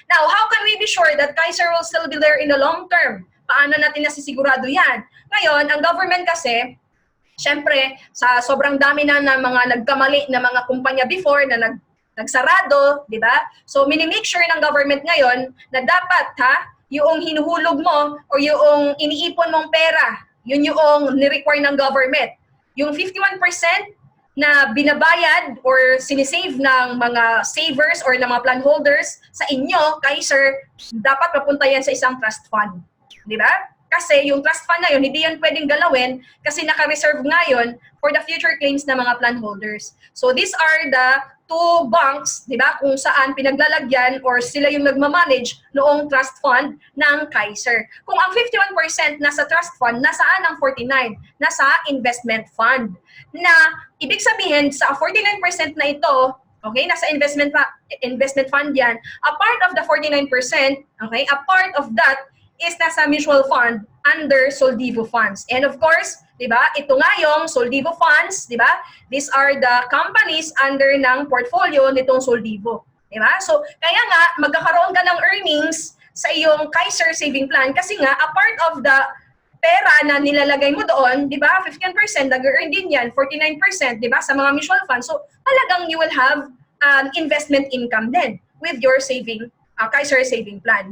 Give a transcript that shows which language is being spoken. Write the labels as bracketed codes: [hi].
[en] Now, how can we be sure that Kaiser will still be there in the long term? [tl] Paano natin nasisigurado yan? Ngayon, ang government kasi, syempre, sa sobrang dami na mga nagkamali na mga kumpanya before na nagsarado, di ba? So, minimake sure ng government ngayon na dapat, yung hinuhulog mo o yung iniipon mong pera, yun yung ni-require ng government. Yung 51% na binabayad or sinisave ng mga savers or ng mga plan holders sa inyo, Kaiser, dapat mapunta yan sa isang trust fund. Di ba? Kasi yung trust fund na yun, hindi yan pwedeng galawin kasi naka-reserve nga yun for the future claims ng mga plan holders. [en] So these are the 2 banks, [tl] di ba, kung saan pinaglalagyan or sila yung nagmamanage noong trust fund ng Kaiser. Kung ang 51% nasa trust fund, nasaan ang 49%? Nasa investment fund. Na ibig sabihin sa 49% na ito, okay, nasa investment fund yan, a part of the 49%, okay, [en] a part of that is [tl] nasa mutual fund under Soldivo funds. [en] And of course, [tl] di ba, ito nga yung Soldivo funds, di ba? [en] These are the companies under ng portfolio nitong Soldivo. [tl] Di ba? So, kaya nga, magkakaroon ka ng earnings sa iyong Kaiser saving plan kasi nga, a part of the pera na nilalagay mo doon, di ba, 15%, nag-earn din yan, 49%, di ba, sa mga mutual funds. [en] So, talagang you will have an investment income then with your saving, Kaiser saving plan.